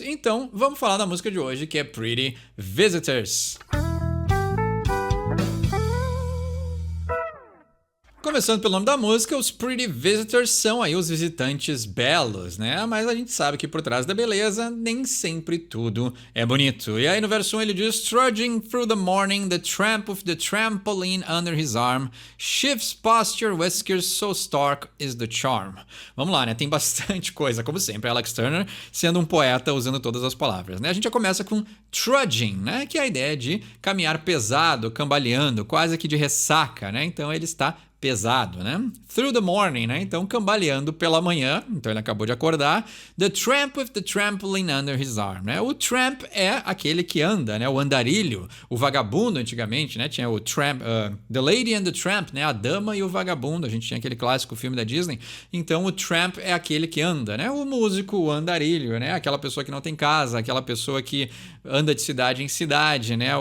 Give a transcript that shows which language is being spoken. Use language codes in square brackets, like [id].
[pt] Então, vamos falar da música de hoje, que é Pretty Visitors. Começando pelo nome da música, os Pretty Visitors são aí os visitantes belos, né? Mas a gente sabe que por trás da beleza, nem sempre tudo é bonito. E aí no verso 1 ele diz: [en] Trudging through the morning, the tramp with the trampoline under his arm, shifts posture, whiskers, so stark is the charm. [pt] Vamos lá, né? Tem bastante coisa, como sempre. Alex Turner sendo um poeta usando todas as palavras, né? A gente já começa com trudging, né? Que é a ideia de caminhar pesado, cambaleando, quase que de ressaca, né? Então ele está pesado, né? Through the morning, né? Então, cambaleando pela manhã. Então, ele acabou de acordar. [en] The tramp with the trampoline under his arm, né? [pt] O tramp é aquele que anda, né? O andarilho, o vagabundo antigamente, né? Tinha o tramp, The Lady and the Tramp, né? A dama e o vagabundo. A gente tinha aquele clássico filme da Disney. Então, o tramp é aquele que anda, né? O músico, o andarilho, né? Aquela pessoa que não tem casa, aquela pessoa que anda de cidade em cidade, né?